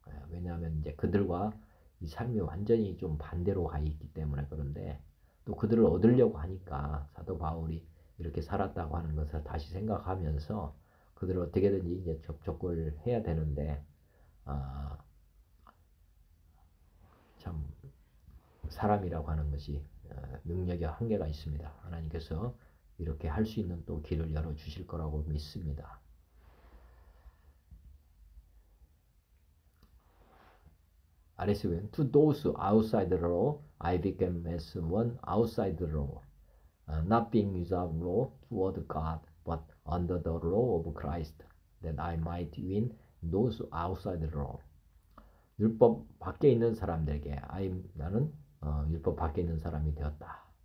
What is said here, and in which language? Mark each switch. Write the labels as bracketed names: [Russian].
[Korean] 왜냐하면 이제 그들과 이 삶이 완전히 좀 반대로 가 있기 때문에 그런데 또 그들을 얻으려고 하니까 사도 바울이 이렇게 살았다고 하는 것을 다시 생각하면서 그들을 어떻게든지 이제 접촉을 해야 되는데 참 사람이라고 하는 것이 능력의 한계가 있습니다. 하나님께서 이렇게 할 수 있는 또 길을 열어 주실 거라고 믿습니다. [English] 아래서 to those outside the law, I became as one outside the law, not being without law toward God, but under the law of Christ, that I might win those outside the law. [Korean] 율법 밖에 있는 사람들에게 나는 율법 밖에 있는 사람이 되었다.